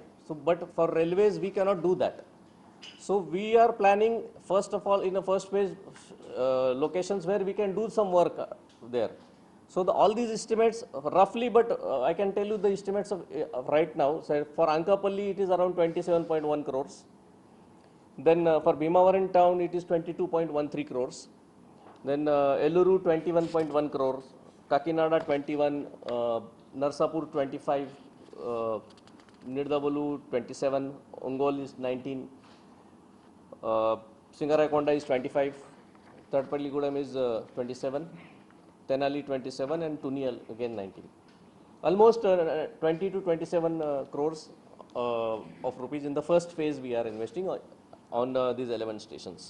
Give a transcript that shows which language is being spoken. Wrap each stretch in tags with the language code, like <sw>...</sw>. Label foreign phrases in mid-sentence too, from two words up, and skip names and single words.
<en>So, but for railways, we cannot do that. So we are planning, first of all, in the first phase, locations where we can do some work there. So all these estimates roughly, but I can tell you the estimates of right now. So for Ankapalli, it is around 27.1 crores. Then for Bhimavaram town, it is 22.13 crores. Then Eluru, 21.1 crores. Kakinada, 21. Narsapur, 25. Nirdavalu, 27. Ongol is 19. Singarayakonda is 25. Tadapalligudam is 27. Tenali 27 and Tuni again 19. Almost 20 to 27 crores of rupees in the first phase we are investing on these 11 stations.</en>